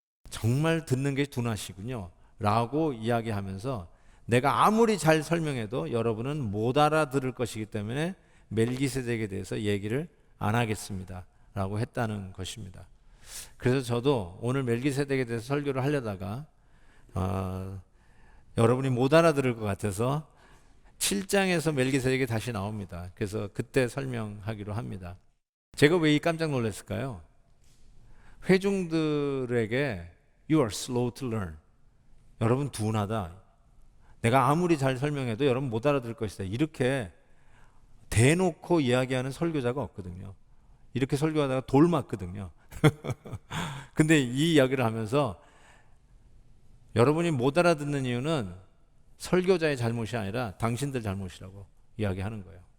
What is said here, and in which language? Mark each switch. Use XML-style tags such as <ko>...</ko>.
<ko>정말 듣는 게 둔하시군요 라고 이야기하면서 내가 아무리 잘 설명해도 여러분은 못 알아들을 것이기 때문에 멜기세덱에 대해서 얘기를 안 하겠습니다 라고 했다는 것입니다. 그래서 저도 오늘 멜기세덱에 대해서 설교를 하려다가 여러분이 못 알아들을 것 같아서 7장에서 멜기세덱이 다시 나옵니다. 그래서 그때 설명하기로 합니다. 제가 왜 이 깜짝 놀랐을까요? 회중들에게</ko> <en>You are slow to learn.</en> <ko>여러분 둔하다. 내가 아무리 잘 설명해도 여러분 못 알아들을 것이다. 이렇게 대놓고 이야기하는 설교자가 없거든요. 이렇게 설교하다가 돌 맞거든요. 근데 이 이야기를 하면서 여러분이 못 알아듣는 이유는 설교자의 잘못이 아니라 당신들 잘못이라고 이야기하는 거예요.</ko>